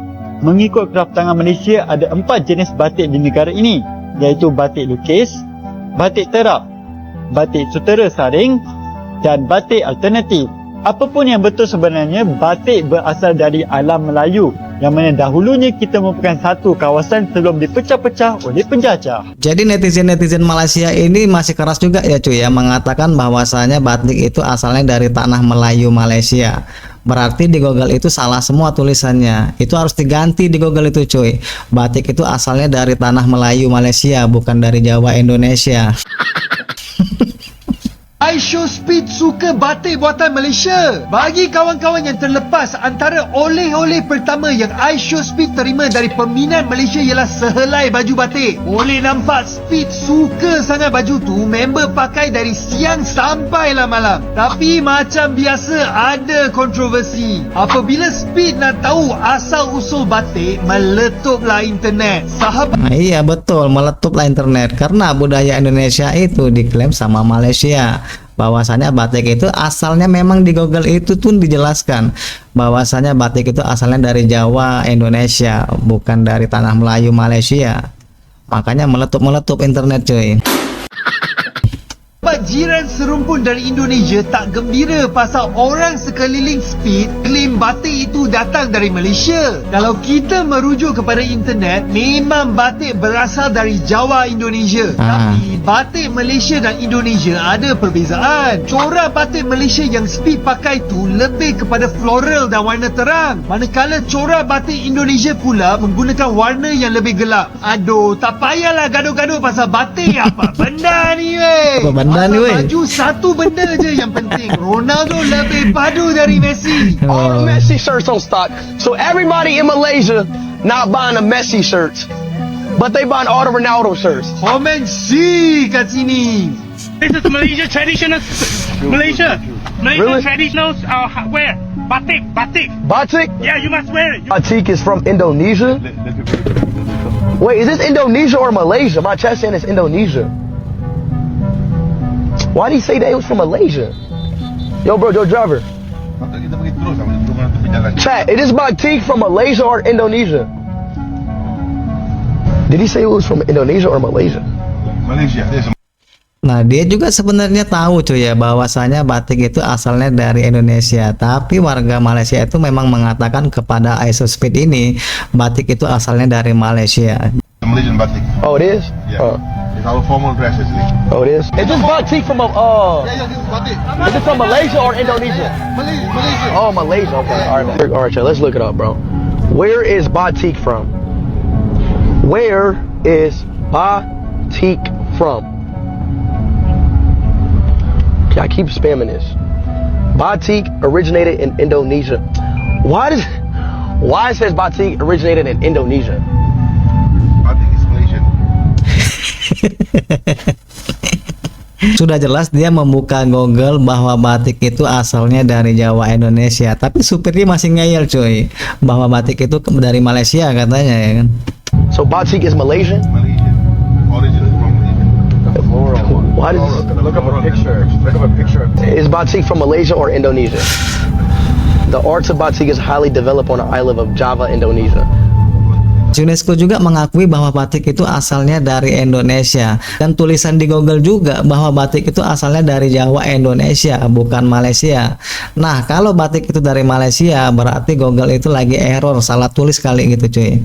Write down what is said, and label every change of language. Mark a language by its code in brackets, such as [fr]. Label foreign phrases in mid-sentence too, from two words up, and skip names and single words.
[ms] Mengikut kraft tangan Malaysia, ada 4 jenis batik di negara ini, iaitu batik lukis, batik terap, batik sutera saring dan batik alternatif. Apapun yang betul sebenarnya, batik berasal dari alam Melayu yang mana dahulunya kita merupakan satu kawasan sebelum dipecah-pecah oleh penjajah. [id] Jadi netizen-netizen Malaysia ini masih keras juga ya cuy ya, mengatakan bahwasanya batik itu asalnya dari tanah Melayu Malaysia. Berarti di Google itu salah semua tulisannya. Itu harus diganti di Google itu cuy. Batik itu asalnya dari tanah Melayu Malaysia, bukan dari Jawa Indonesia. [ms] iShowSpeed suka batik buatan Malaysia. Bagi kawan-kawan yang terlepas, antara oleh-oleh pertama yang iShowSpeed terima dari peminat Malaysia ialah sehelai baju batik. Boleh nampak Speed suka sangat baju tu, member pakai dari siang sampailah malam. Tapi macam biasa ada kontroversi. Apabila Speed nak tahu asal-usul batik, meletuplah internet. [id] Sahabat Iya betul, meletuplah internet karena budaya Indonesia itu diklaim sama Malaysia. Bahwasanya batik itu asalnya memang di Google itu pun dijelaskan bahwasanya batik itu asalnya dari Jawa Indonesia, bukan dari tanah Melayu Malaysia. Makanya meletup internet cuy. [ms] jiran serumpun dari Indonesia tak gembira pasal orang sekeliling Speed klaim batik itu datang dari Malaysia. Kalau kita merujuk kepada internet, memang batik berasal dari Jawa Indonesia. Tapi batik Malaysia dan Indonesia ada perbezaan. Corak batik Malaysia yang Speed pakai tu lebih kepada floral dan warna terang, manakala corak batik Indonesia pula menggunakan warna yang lebih gelap. Aduh, tak payahlah gaduh-gaduh pasal batik. Apa benda ni weh? Apa benda ni weh? Baju satu benda je yang penting. Ronaldo lebih padu dari Messi. [en] All the Messi shirts on stock. So everybody in Malaysia not buying the Messi shirts, but they buying all the Ronaldo shirts. [ms] Komen C kat sini. [en] This is Malaysia traditional. Malaysia Really? traditional wear. Batik. Batik? Yeah, you must wear it. Batik is from Indonesia? Wait, is this Indonesia or Malaysia? My chat saying it's Indonesia. Why did he say that it was from Malaysia? Yo bro, yo driver. Chat, is this batik from Malaysia or Indonesia? Did he say it was from Indonesia or Malaysia? [id] Nah, dia juga sebenarnya tahu cuy ya bahwasanya batik itu asalnya dari Indonesia, tapi warga Malaysia itu memang mengatakan kepada iShowSpeed ini batik itu asalnya dari Malaysia. [en] Malaysian batik. Oh, it is? Yeah. It's our formal dress actually. Oh, it is? Is this batik from This is batik. is it from Malaysia or Indonesia? Malaysia. Oh, Malaysia. Okay. All right, chat, let's look it up, bro. Where is batik from? Where is batik from? Okay, I keep spamming this. Batik originated in Indonesia. Why it says batik originated in Indonesia? Batik is Malaysian. [id] Sudah jelas dia membuka Google bahwa batik itu asalnya dari Jawa Indonesia, tapi supirnya masih ngeyel cuy bahwa batik itu dari Malaysia katanya ya kan. [en] So batik is Malaysian? Malaysian. Origin is from Malaysia. The floral one. Why does Look up a picture. Look up a picture of is batik from Malaysia or Indonesia? The art of batik is highly developed on the island of Java, Indonesia. [id] UNESCO juga mengakui bahwa batik itu asalnya dari Indonesia, dan tulisan di Google juga bahwa batik itu asalnya dari Jawa, Indonesia, bukan Malaysia. Nah, kalau batik itu dari Malaysia, berarti Google itu lagi error, salah tulis kali gitu cuy.